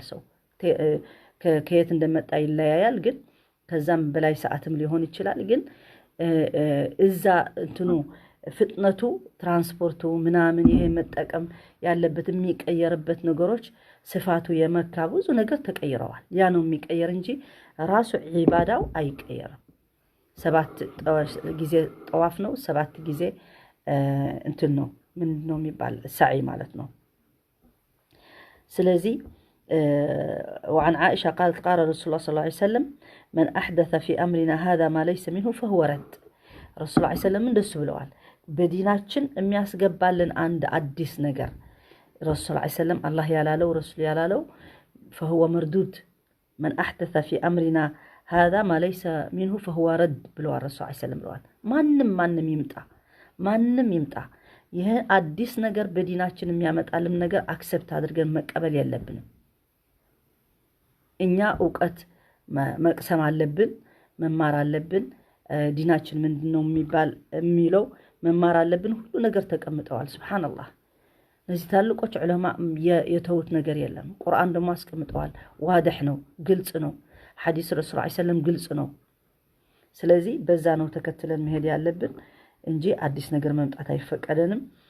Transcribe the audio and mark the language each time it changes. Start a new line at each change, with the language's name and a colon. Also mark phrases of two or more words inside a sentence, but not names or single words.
Amharic: ሰው። ከየት እንደመጣ ይለያያል፣ ግን ከዛም በላይ ሰዓትም ሊሆን ይችላል። ግን እዛ እንትኑ ፍጥነቱ ትራንስፖርቱ ምናምን ይሄ መጠቀም ያለበት የሚቀየርበት ነገሮች ስፋቱ የመካ ብዙ ነገር ተቀይረዋል። ያ ነው የሚቀየር እንጂ ራሱ ዒባዳው አይቀየርም። 7 ጊዜ ጠዋፍ ነው፣ 7 ጊዜ እንትን ነው ምንድነው የሚባል ሰዒ ማለት ነው። ስለዚህ
Arabic: وعن عائشة قالت قال رسول الله صلى الله عليه وسلم من أحدث في أمرنا هذا ما ليس منه فهو رد. رسول الله عليه وسلم
Amharic: እንደሱ ብለዋል። በዲናችን የሚያስገባልን አንድ አዲስ ነገር
Arabic: رسول صلى الله عليه وسلم
Amharic: አላህ ያላለው ረሱል ያላለው
Arabic: فهو مردود. من أحدث في أمرنا هذا ما ليس منه فهو رد
Amharic: ብለዋል
Arabic: رسول صلى الله عليه وسلم
Amharic: ብለዋል። ማንም ይምጣ ይሄ አዲስ ነገር በዲናችን የሚያመጣልን ነገር አክሰፕት አድርገን መቀበል የለብንም። እኛ ዕውቀት መቅሰም አለብን፣ መማር አለብን። ዲናችን ምንድነው የሚለው መማር አለብን። ሁሉ ነገር ተቀምጠዋል። ሱብሃንአላህ። እነዚህ ታላቆች ዑለማ የተውት ነገር የለም። ቁርአን ደግሞ አስቀምጠዋል። ዋድህ ነው፣ ግልጽ ነው። ሐዲስ
Arabic: رسول صلى الله عليه وسلم
Amharic: ግልጽ ነው። ስለዚህ በዛ ነው ተከትለን መሄድ ያለብን እንጂ አዲስ ነገር መምጣት አይፈቀደንም።